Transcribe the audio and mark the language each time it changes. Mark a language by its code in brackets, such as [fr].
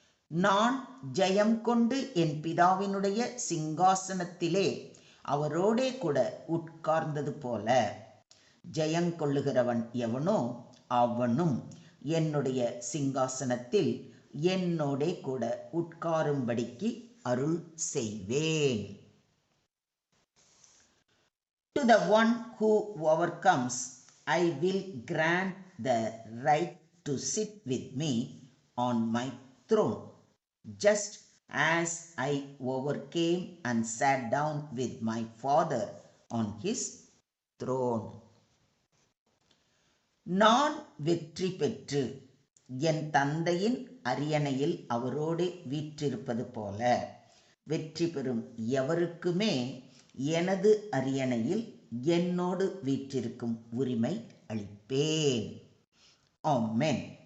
[ta] நான் ஜெயம் கொண்டு என் பிதாவினுடைய சிங்காசனத்திலே அவரோடே கூட உட்கார்ந்தது போல ஜெயங்கொள்ளுகிறவன் எவனோ அவனும் என்னுடைய சிங்காசனத்தில் என்னோடே கூட உட்காரும்படிக்கு அருள் செய்வேன். [en] To the one who overcomes, I will grant the right to sit with me on my throne, just as I overcame and sat down with my Father on his throne. [ta] நான் வெற்றி பெற்று என் தந்தையின் அரியணையில் அவரோடு வீற்றிருப்பது போல வெற்றி பெறும் எவருக்குமே எனது அரியணையில் என்னோடு வீற்றிருக்கும் உரிமை அளிப்பேன். ஆமென்.